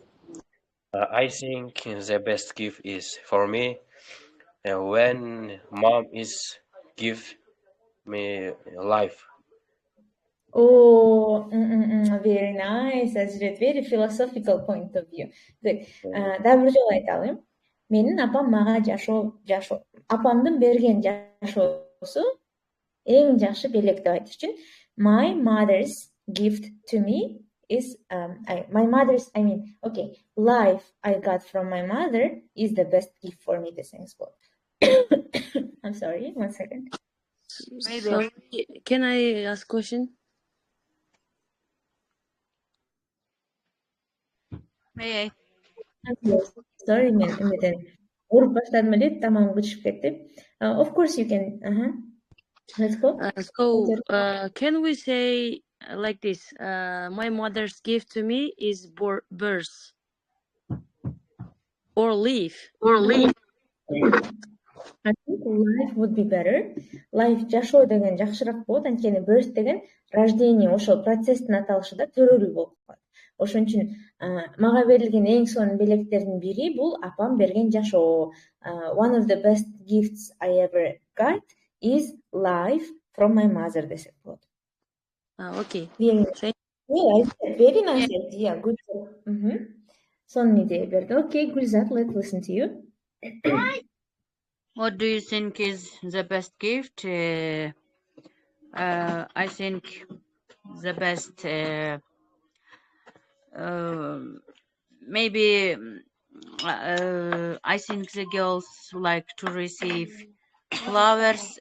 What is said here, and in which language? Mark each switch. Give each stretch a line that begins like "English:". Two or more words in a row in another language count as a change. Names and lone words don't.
English: I think the best gift is for me when mom is give me life. Oh, very nice. Aziriat, very philosophical point of view. Good.
Kyrgyz: Дагы бир жолу айталым. Менин апам мага жашоо, апамдын берген жашоосу эң жакшы белек деп айтыш үчүн
English: my mother's gift to me is life I got from my mother is the best gift for me
Kyrgyz: desеңиz болот.
English: I'm sorry, 1 second. Sorry, can I ask a question? May I? Sorry,
Kyrgyz: мен уруп баштадым эле, тамагым кычышып кетти.
English: Of course you can. Let's go. Can we say like this? My mother's gift to me is birth or leaf. I think life would be better.
Kyrgyz: Life жашоо деген жакшыраак болот, анткени birth деген рождение, ошол процесстин аталышы да төрөлүү болуп калат. Ошон үчүн мага берилген эң сонун белектердин бири бул апам берген жашоо.
English: One of the best gifts I ever got is life from my mother
Kyrgyz: десек болот.
English: Okay. Very nice idea. Good job.
Kyrgyz: Сонун идея берди.
English: Okay, Gulzat, let's listen to you. What do you think is the best gift? I think the best, maybe, I think the girls like to receive flowers.